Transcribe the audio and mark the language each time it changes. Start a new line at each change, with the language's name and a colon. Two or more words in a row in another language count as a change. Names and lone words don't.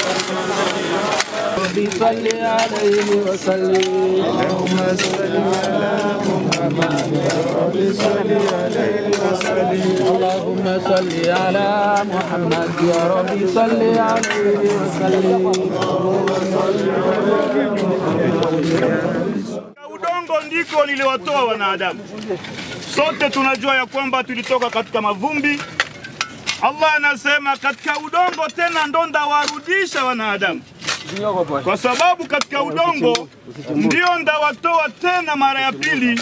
Arabic: ربي صل عليه وسلم اللهم صل على محمد يا ربي صل عليه وسلم اللهم صل على محمد يا ربي صل عليه وسلم
Swahili: Udongo ndiko niliwatoa wanadamu. Sote tunajua ya kwamba tulitoka katika mavumbi. Allah anasema katika udongo tena ndo ndawarudisha wanadamu. Kwa sababu katika udongo ndio ndawatoa tena mara ya pili.